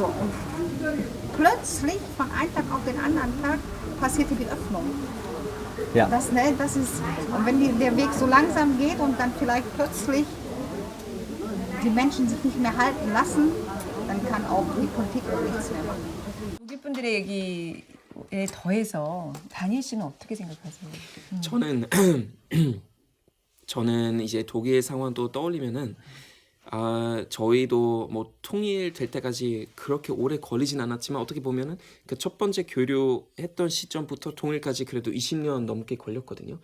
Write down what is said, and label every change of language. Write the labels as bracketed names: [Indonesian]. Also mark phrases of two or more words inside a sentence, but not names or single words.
[German] Und plötzlich, von einem Tag auf den anderen Tag, passierte die Öffnung. Ja. Das ist, und wenn der Weg so langsam geht und dann vielleicht plötzlich die Menschen sich nicht mehr halten lassen, dann kann auch die Politik auch nichts mehr machen. [Korean] 독일 분들의 얘기에 더해서 다니엘 씨는 어떻게 생각하세요? 저는 이제 독일 상황도 떠올리면은 저희도 뭐 통일될 때까지 그렇게 오래 걸리진 않았지만 어떻게 보면은 그 첫 번째 교류했던 시점부터 통일까지 그래도 20년 넘게 걸렸거든요.